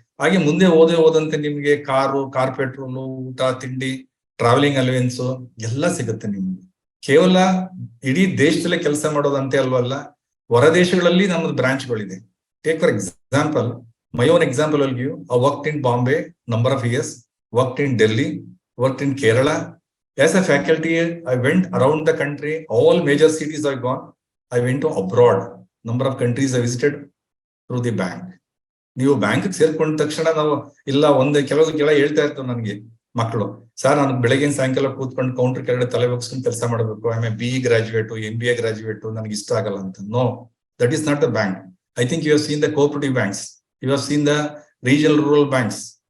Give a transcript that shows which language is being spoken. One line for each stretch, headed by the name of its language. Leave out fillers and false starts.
Kannada: ಹಾಗೆ ಮುಂದೆ ಹೋದಂತೆ ನಿಮ್ಗೆ ಕಾರ್ ಪೆಟ್ರೋಲು, ಊಟ ತಿಂಡಿ, ಟ್ರಾವೆಲಿಂಗ್ ಅಲವೆನ್ಸ್ ಎಲ್ಲ ಸಿಗುತ್ತೆ ನಿಮ್ಗೆ. ಕೇವಲ ಇಡೀ ದೇಶದಲ್ಲೇ ಕೆಲಸ ಮಾಡೋದಂತೆ ಅಲ್ವಲ್ಲ, ಹೊರ ದೇಶಗಳಲ್ಲಿ ನಮ್ಮದು ಬ್ರಾಂಚ್ಗಳಿದೆ.
English: Take for example, my own example will give. I worked in Bombay number of years, worked in Delhi, worked in Kerala. As a faculty, I went around the country. All major cities I've gone. I went to abroad. Number of countries I visited through the bank.
Kannada: ನೀವು bank ಸೇರ್ಕೊಂಡ ತಕ್ಷಣ ನಾವು ಇಲ್ಲ ಕೆಲವು ಹೇಳ್ತಾ ಇರ್ತೇವೆ ನನಗೆ ಮಕ್ಕಳು, sir ನಾನು ಬೆಳಗಿನ ಸಾಯಂಕಾಲ ಕೂತ್ಕೊಂಡು ಕೌಂಟರ್ ಕೆಳಗಡೆ ತಲೆ ಬಗ್ಸ್ಕೊಂಡು ಕೆಲಸ ಮಾಡಬೇಕು,
English: I am BE graduate, MBA graduate,
Kannada: ನನಗೆ ಇಷ್ಟ ಆಗಲ್ಲ ಅಂತ.
English: No, that is not the bank. I think you have seen the cooperative banks, you have seen the regional rural banks.